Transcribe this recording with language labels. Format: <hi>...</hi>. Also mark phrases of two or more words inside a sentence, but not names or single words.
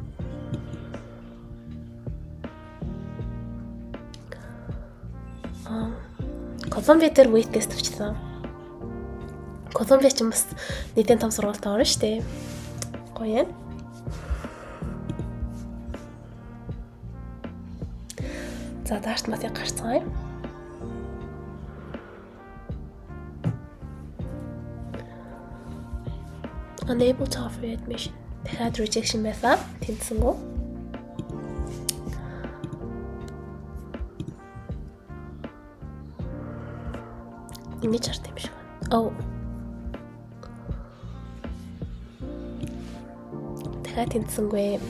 <mn>Columbia дээр waitlist авчихсан. Columbia ч бас нийтийн том сургуультай орно шүү дээ. Гоё юм. За Dartmouth-ыг гарцгаая.</mn> <en>Unable to offer admission.</en> <mn>Дахиад rejection байлаа. Тэнцсэнгүй. Ингэж харт юм шиг байна. Дахиад тэнцсэнгүй.</mn>